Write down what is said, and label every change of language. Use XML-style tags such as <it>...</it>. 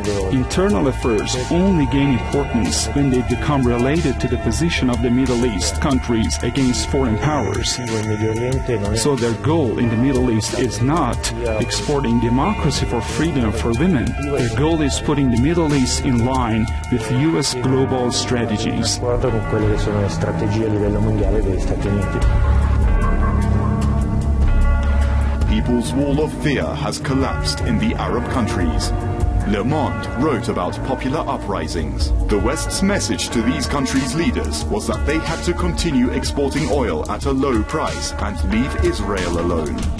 <en>Internal affairs only gain importance when they become related to the position of the Middle East countries against foreign powers. So their goal in the Middle East is not exporting democracy for freedom for women. Their goal is putting the Middle East in line with U.S. global strategies.</en> <it>Quelle che sono le strategie a livello mondiale degli Stati Uniti.</it> <en>People's wall of fear has collapsed in the Arab countries. Le Monde wrote about popular uprisings. The West's message to these countries' leaders was that they had to continue exporting oil at a low price and leave Israel alone.</en>